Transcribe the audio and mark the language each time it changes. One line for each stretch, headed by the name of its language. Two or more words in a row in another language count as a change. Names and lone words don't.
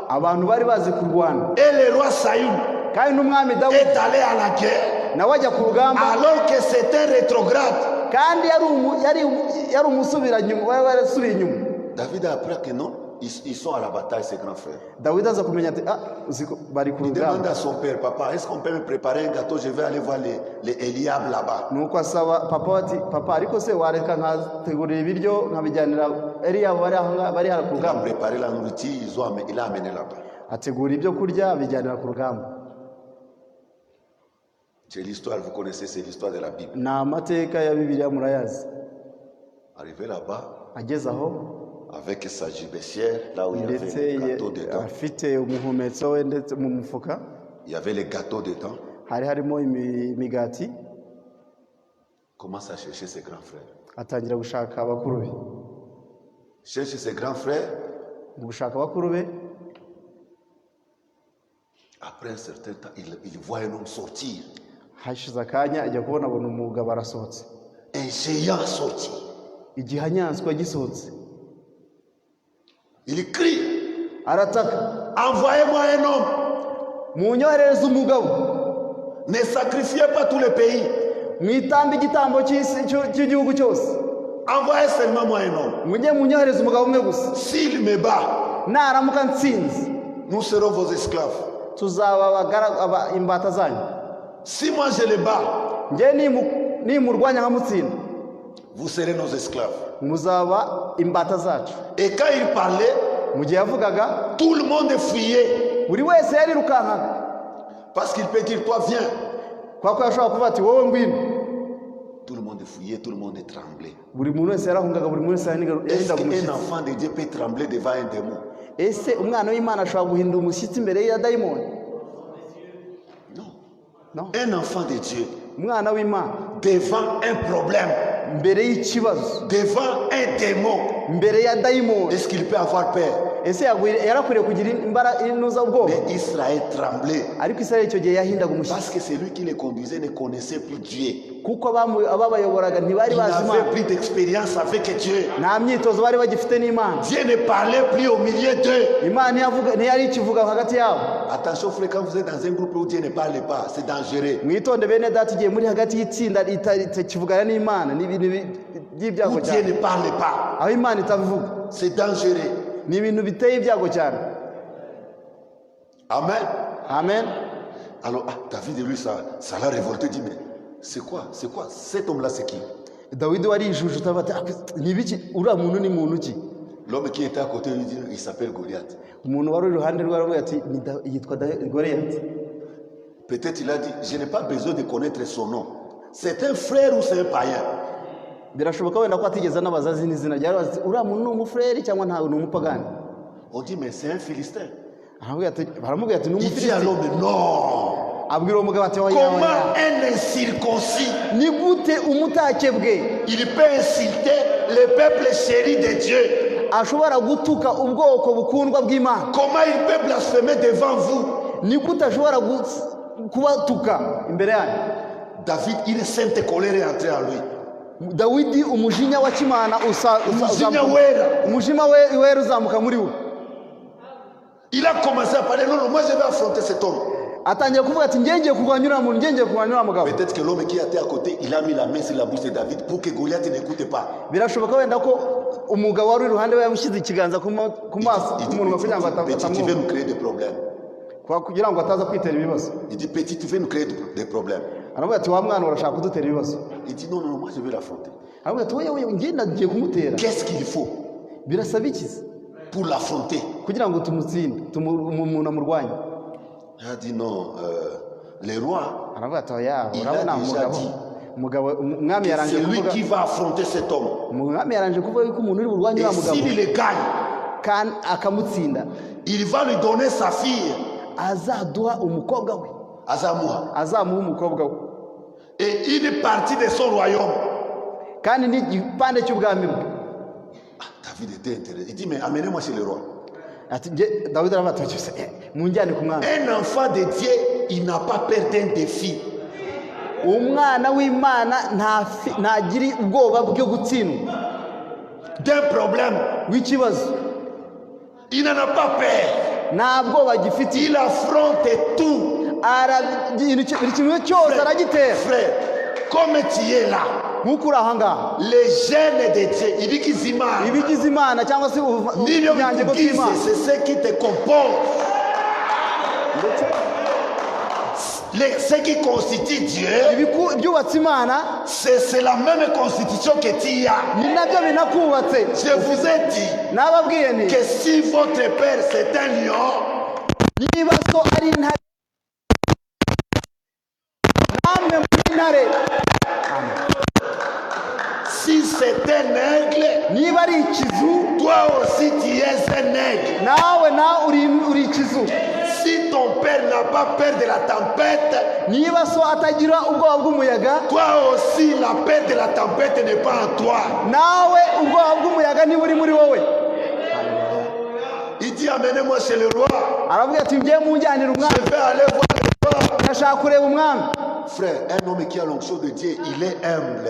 Kinyarwanda: abantu bari bazi kurwana.
French: Et le roi Saül
Kinyarwanda: kandi n'umwami Dawidi
French: est allé à la guerre
Kinyarwanda: nawe ajya ku rugamba,
French: alors que c'était rétrograde.
Kinyarwanda: kandi yari umusubiranyuma, yari yarasubiye inyuma.
French: David a appris que non, ils sont à la bataille, ses grands frères.
Kinyarwanda: Dawidi aza kumenya ati uzi ko bari ku
French: Il demande
Kinyarwanda: rugamba.
French: à son père, papa, est-ce qu'on peut me préparer un gâteau? Je vais aller voir les Eliab là-bas.
Kinyarwanda: nuko asaba papa ati papa ariko se wareka nkategurira ibiryo nkabijyanira Eliyabu bari aho bari ku
French: Il a
Kinyarwanda: rugamba.
French: préparé la nourriture, il a amené là-bas.
Kinyarwanda: ategura ibyo kurya abijyanira ku rugamba.
French: C'est l'histoire, vous connaissez, c'est l'histoire de la Bible.
Kinyarwanda: ni amateka ya Bibiliya murayazi.
French: Arrivé là-bas,
Kinyarwanda: Ageze aho
French: avec sa gibecière, là où il y
Kinyarwanda: ndetse
French: avait les gâteaux dedans.
Kinyarwanda: afite umuhumetso we ndetse mu mufuka
French: Il y avait les gâteaux dedans.
Kinyarwanda: hari harimo imigati.
French: Commence à chercher ses grands frères.
Kinyarwanda: Atangira gushaka abakuru be.
French: Cherche ses grands frères.
Kinyarwanda: Mu gushaka abakuru be,
French: Après un certain temps, il voit un homme sortir.
Kinyarwanda: hashize akanya ajya kubona abona umugabo arasohotse.
French: Un géant sortir.
Kinyarwanda: Igihanyanswa gisohotse.
French: Il crie.
Kinyarwanda: Arataka,
French: Envoyez-moi un homme.
Kinyarwanda: munyohereze umugabo.
French: Ne sacrifiez pas tout le pays.
Kinyarwanda: Mwitambe igitambo cy'igihugu cyose.
French: Envoyez seulement moi un homme.
Kinyarwanda: Mujye munyohereze umugabo umwe gusa.
French: S'il me bat,
Kinyarwanda: Naramuka nsinze,
French: nous serons vos esclaves.
Kinyarwanda: tuzaba imbata zanyu.
French: Si moi je le bats,
Kinyarwanda: Njye nimurwanya nkamutsinda,
French: vous serez nos esclaves.
Kinyarwanda: muzaba imbata zacu.
French: Et quand il parlait,
Kinyarwanda: Mu gihe yavugaga,
French: tout le monde fuyait.
Kinyarwanda: buri wese yarirukankaga.
French: Parce qu'il peut dire, toi viens.
Kinyarwanda: Kwa ko yashobora kuvuga ati wowe ngwino.
French: Tout le monde fuyait, tout le monde tremblait.
Kinyarwanda: Buri muntu wese yarahungaga, buri muntu wese
French: Est-ce
Kinyarwanda: yahindaga
French: qu'un
Kinyarwanda: umushyitsi.
French: enfant de Dieu peut trembler devant un démon?
Kinyarwanda: Ese umwana w'Imana ashobora guhinda umushyitsi imbere ya dayimoni?
French: Non.
Kinyarwanda: No.
French: Un enfant de Dieu,
Kinyarwanda: Umwana w'Imana
French: devant un problème,
Kinyarwanda: mbere y'ikibazo,
French: devant un démon,
Kinyarwanda: mbere ya dayimoni,
French: est-ce qu'il peut avoir peur?
Kinyarwanda: ese yarakwiriye kugira inuza ubwoba?
French: Mais Israël tremblait.
Kinyarwanda: Ariko Isirayeli icyo gihe yahindaga umushyitsi,
French: Parce que celui qui les conduisait ne connaissait plus Dieu.
Kinyarwanda: kuko ababayoboraga ntibari
French: Il
Kinyarwanda: bazi
French: n'avait
Kinyarwanda: Imana,
French: plus d'expérience avec Dieu.
Kinyarwanda: nta myitozo bari bagifite n'Imana.
French: Dieu ne parlait plus au milieu d'eux.
Kinyarwanda: Imana ntiyari ikivuga hagati yabo.
French: Attention frère, quand vous êtes dans un groupe où Dieu ne parle pas, c'est dangereux.
Kinyarwanda: Mwitonde bene data, igihe muri hagati y'itsinda ritakivugana n'Imana, ni ibintu by'ibyago
French: Où Dieu
Kinyarwanda: cyane.
French: ne parle pas,
Kinyarwanda: Aho Imana itabivuga,
French: c'est dangereux.
Kinyarwanda: ni ibintu biteye ibyago cyane.
French: Amen.
Kinyarwanda: Amen.
French: Alors, David, lui, ça l'a révolté, il dit, mais c'est quoi? Cet homme-là, c'est qui?
Kinyarwanda: Dawidi warijujuta bati ni biki uriya muntu ni muntu ki?
French: L'homme qui était à côté lui dit, il s'appelle Goliath.
Kinyarwanda: Umuntu wari iruhande rwe aravuga ati yitwa Goliath.
French: Peut-être il a dit, je n'ai pas besoin de connaître son nom. C'est un frère ou c'est un païen?
Kinyarwanda: Birashoboka wenda ko atigeze anabaza izina ryawe, uriya muntu ni umufureri cyangwa ntawe ni umupagani.
French: On dit, mais c'est un Philistin.
Kinyarwanda: Baramubwira ati ni
French: Il dit à
Kinyarwanda: umufilisiti.
French: l'homme, non.
Kinyarwanda: Abwira uwo mugabo ati
French: Comment un incirconcis,
Kinyarwanda: ni gute umutakebwe
French: il peut insulter le peuple chéri de Dieu?
Kinyarwanda: ashobora gutuka ubwoko bukundwa bw'Imana?
French: Comment il peut blasphémer devant vous?
Kinyarwanda: Ni gute ashobora kubatuka imbere yanyu?
French: David, une sainte colère est entrée en lui.
Kinyarwanda: Dawidi umujinya wa Kimana Umujinya wera. umujinya wera uzamuka muri we.
French: Il a commencé à parler, non, moi je vais affronter cet homme.
Kinyarwanda: Atangira kuvuga ati ngiye kurwanya uriya muntu, ngiye kurwanya uriya mugabo.
French: Peut-être que l'homme qui était à côté, il a mis la main sur la bouche de David pour que Goliath n'écoute pas.
Kinyarwanda: Birashoboka wenda ko umugabo wari iruhande we yamushyize ikiganza ku maso k'umuntu kugira ngo
French: Petit, tu veux nous créer des problèmes.
Kinyarwanda: kugira ngo ataza kwitera ibibazo.
French: Il dit, petit, tu veux nous créer des problèmes.
Kinyarwanda: Aravuga ati wa mwana urashaka kudutera ibibazo.
French: Il dit, non, non, moi je vais l'affronter.
Kinyarwanda: Aravuga ati wowe ngiye nagiye kumutera.
French: Qu'est-ce qu'il faut
Kinyarwanda: Birasaba iki
French: pour l'affronter?
Kinyarwanda: kugira ngo tumutsinde, umuntu amurwanye?
French: Il a dit, non, les rois,
Kinyarwanda: Aravuga ati oya,
French: il a
Kinyarwanda: urabona
French: déjà dit
Kinyarwanda: umwami
French: que
Kinyarwanda: yarangije
French: c'est lui
Kinyarwanda: kuvuga,
French: qui va affronter cet homme.
Kinyarwanda: umwami yarangije kuvuga yuko umuntu uri burwanye
French: Et
Kinyarwanda: uriya mugabo
French: s'il le gagne,
Kinyarwanda: kandi akamutsinda,
French: il va lui donner sa fille,
Kinyarwanda: azaduha umukobwa we, Azamuha, azamuha umukobwa we,
French: et une partie de son royaume.
Kinyarwanda: kandi n'igipande cy'ubwami bwe.
French: David était intéressé. Il dit, mais amenez-moi chez le roi.
Kinyarwanda: Ati Dawidi aravuga ati munjyane ku mwami.
French: Un enfant de Dieu, il n'a pas peur d'un défi.
Kinyarwanda: Umwana w'Imana ntagiri ubwoba bwo gutsindwa,
French: D'un problème,
Kinyarwanda: w'ikibazo
French: il n'en a pas peur.
Kinyarwanda: nta bwoba gifite.
French: Il affronte tout.
Kinyarwanda: Buri kintu cyose aragitera.
French: Frère, comme tu es là,
Kinyarwanda: nk'uko uri aha ngaha,
French: les gènes de Dieu,
Kinyarwanda: ibigize Imana, ibigize Imana cyangwa se n'ibyo ubunyangingo bikugize, bw'Imana,
French: c'est ce qui te compose. Ce qui constitue Dieu,
Kinyarwanda: byubatse Imana
French: c'est la même constitution que tu as.
Kinyarwanda: ni nabyo binakubatse.
French: Je vous ai dit
Kinyarwanda: Nababwiye nti
French: que si votre père c'est un lion,
Kinyarwanda: niba so ari intare, namwe muri intare.
French: Si c'est un aigle,
Kinyarwanda: Niba ari ikizu,
French: toi aussi tu es un aigle.
Kinyarwanda: nawe uri ikizu.
French: Si ton père n'a pas peur de la tempête,
Kinyarwanda: Niba so atagira ubwoba bw'umuyaga,
French: toi aussi la peur de la tempête n'est pas en toi.
Kinyarwanda: nawe ubwoba bw'umuyaga niba uri muri wowe.
French: Il dit amenez-moi chez le roi.
Kinyarwanda: Aravuga ati ngiye munjyanira umwami,
French: Je vais aller voir le roi.
Kinyarwanda: ndashaka kureba umwami.
French: Frère, un homme qui a l'onction de Dieu, il est humble.